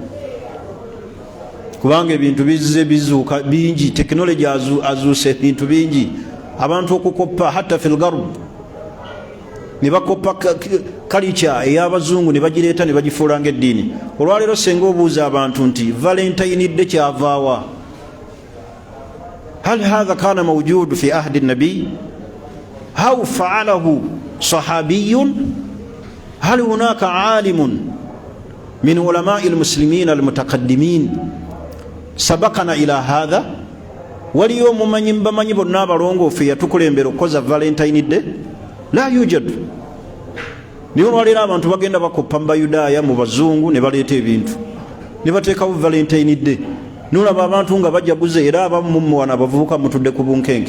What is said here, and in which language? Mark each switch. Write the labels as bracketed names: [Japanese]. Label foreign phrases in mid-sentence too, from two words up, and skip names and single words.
[Ganda] Kubanga ebintu bizze bizuuka bingi, tekinologi azuuse ebintu bingi. Abantu okukoppa [Arabic] حتى في الغرب, [Ganda] ne bakoppa kalicha ey'abazungu ne bagireeta ne bagifuula ng'eddiini. Olwaleero senga obuuza abantu nti Valentine Day kyavaawa? [Arabic] هل هذا كان موجودا في عهد النبي? أو فعله صحابي? هل هناك عالم من علماء المسلمين المتقدمين سبقنا إلى هذا? [Ganda] Waliyo mumanyi bamanyi bonna abalongoofu yatukulembera okukoza Valentine Day? [Arabic] لا يوجد. [Ganda] Niyo olwaleero abantu bagenda bakoppa mu Bayudaaya mu bazungu ne baleeta ebintu ne bateekawo Valentine Day. Nolaba abantu nga bajaguze, era abamu muwana bavubuka mutudde ku bunkenke.